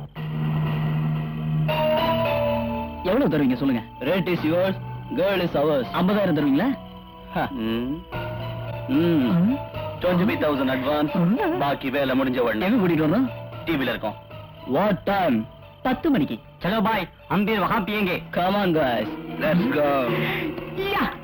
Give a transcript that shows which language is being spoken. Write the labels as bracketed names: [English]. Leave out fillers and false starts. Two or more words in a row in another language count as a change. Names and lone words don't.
[Tamil] எவ்வளவு தருவீங்க சொல்லுங்க? [English] Rate is yours, girl is ours. [Tamil] 50,000 தருவீங்களா? 25,000 அட்வான்ஸ், பாக்கி வேலை முடிஞ்ச உடனே. எங்க கூட்டிட்டு வரணும்? டிவில இருக்கோம். [English] What time? 10 மணிக்கு. [Hindi] चलो बाय, हम भी वहाँ पियेंगे. [English] Come on guys, let's go. Yeah.